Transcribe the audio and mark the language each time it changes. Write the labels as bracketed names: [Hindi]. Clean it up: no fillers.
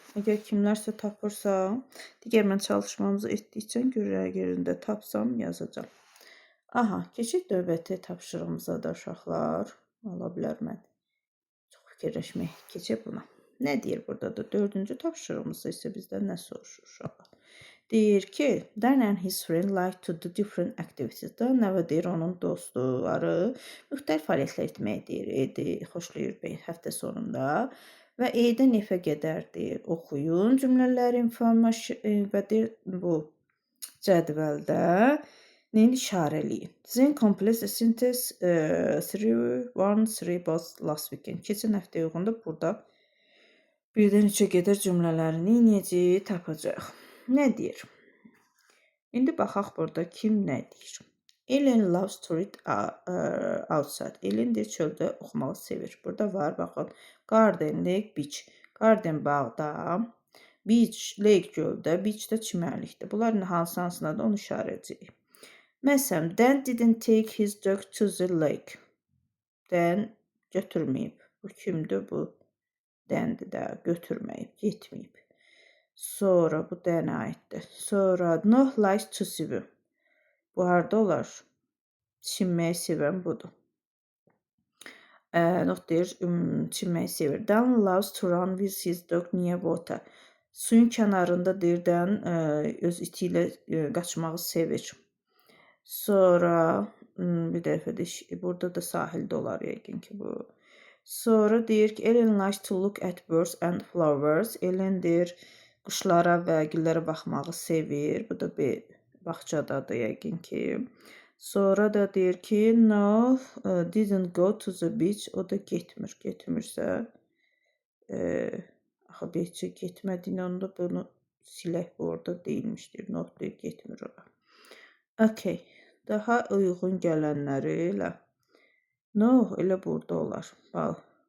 [Azerbaijani] Əgər kimlərsə tapırsa, digər mən çalışmamızı etdikcə yerində tapsam yazacağam. Aha, keçək növbəti tapşırığımıza da uşaqlar. Ola bilər mən çox fikirləşmək keçək buna. Nə deyir burada da? 4-cü tapşırığımızda isə bizdən nə soruşur uşaqlar? Deyir ki, [English] Dan and his friend like to do different activities. [Azerbaijani] Dan nə deyir, onun dostları müxtəlif fəaliyyətlər etməyi deyir, xoşlayır həftə sonunda. Və E'dən F-ə qədər deyir, oxuyun cümlələri və deyir, bu cədvəldə işarələyin. [English] Then complete the sentence 3 last weekend. [Azerbaijani] Keçən həftə uyğunda burada birdən 3-ə qədər cümlələrini necə tapacaq? Nə deyir? İndi baxaq burada kim nə deyir? [English] Ellen loves to read outside. [Azerbaijani] Ellen deyir, çöldə oxumağı sevir. Burada var, baxın. [English] Garden, lake, beach. [Azerbaijani] Garden bağda, beach, lake göldə, beach də çimərlikdə. Bunların hansına da onu işarələyəcəyik. [English] Məsələn, Dan didn't take his dog to the lake. [Azerbaijani] Dan götürməyib. Bu kimdir? Bu Dan'dir də, götürməyib, getməyib. Sonra bu Dan'a aiddir. Sonra no [English] likes to swim. [Azerbaijani] Bu harda olar? Çimməyi sevən budur. Not deyir, çimməyi sevir. [English] Dan loves to run with his dog near water. [Azerbaijani] Suyun kənarında deyir, Dan öz iti ilə qaçmağı sevir. Sonra bir dəfə də burada da sahildə olar yəqin ki bu. Sonra deyir ki, [English] Ellen likes to look at birds and flowers. [Azerbaijani] Ellen deyir, quşlara və güllərə baxmağı sevir. Bu da bir bağçadadır yəqin ki. Sonra da deyir ki, [English] no, didn't go to the beach. [Azerbaijani] O da getmir. Getmirsə, axı beachə getmədiyini onda bunu silək, bu orada deyilmişdir. Notlayıb getmir ora. Okay. Daha uyğun gələnləri elə. No, elə burada olar. Bax.